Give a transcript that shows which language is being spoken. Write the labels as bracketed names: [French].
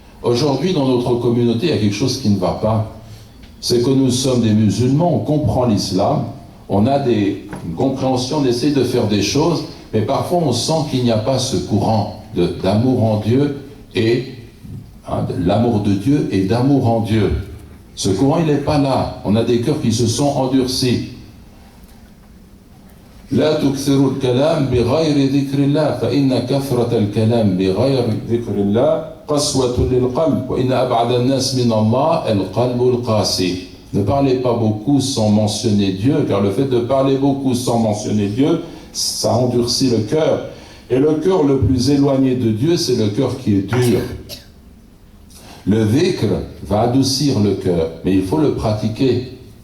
[French] Aujourd'hui, dans notre communauté, il y a quelque chose qui ne va pas. C'est que nous sommes des musulmans, on comprend l'islam, on a une compréhension, on essaie de faire des choses, mais parfois on sent qu'il n'y a pas ce courant d'amour en Dieu et l'amour de Dieu et d'amour en Dieu. Ce courant, il n'est pas là. On a des cœurs qui se sont endurcis. [Arabic] لا تكثروا الكلام بغير ذكر الله فإن كثرة الكلام بغير ذكر الله قسوة للقلب وإن أبعد الناس من الله القلب القاسي. [French] Ne parlez pas beaucoup sans mentionner Dieu, car le fait de parler beaucoup sans mentionner Dieu, ça endurcit le cœur. Et le cœur le plus éloigné de Dieu, c'est le cœur qui est dur. Le dhikr va adoucir le cœur, mais il faut le pratiquer.